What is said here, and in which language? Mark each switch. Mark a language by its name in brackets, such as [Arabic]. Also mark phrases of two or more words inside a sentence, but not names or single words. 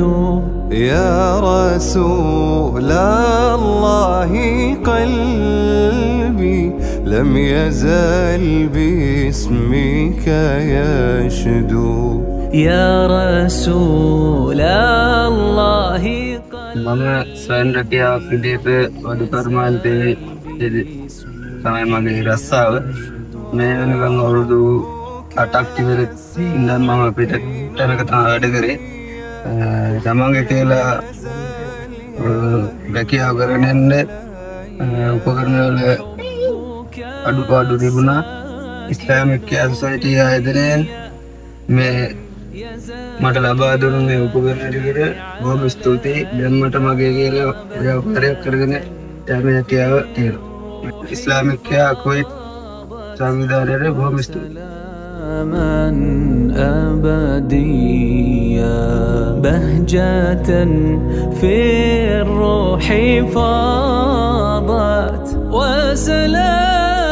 [Arabic] يا رسول الله قلبي لم يزل باسمك يشدو. يا رسول الله [Sinhala] මම ස්වයං රැකියාවක් විදිහට වඩු කර්මාන්තයේ තමයි මගේ රස්සාව. මේ වෙනකන් අවුරුදු 8ක් ඉවර ඉඳන් මම පිට තැනක තමයි වැඩ කරේ. තමන්ගේ කියලා රැකියාව කරගෙන යන්න උපකරණ වල අඩුපාඩු තිබුණා. ඉස්ලාමික් කෙයාර් සොසයිටි ආයතනයෙන් මේ මට ලබා දුන්නු මේ උපකරණ ටිකට බොහොම ස්තුතියි. දැන් මට මගේ කියලා ව්‍යාපාරයක් කරගෙන යන්න හැකියාව තියෙනවා. ඉස්ලාමික් කෙයාර් කුවේට් සංවිධානයට බොහොම ස්තුතියි. [Arabic] من أبدية بهجة في الروح فاضت وسلام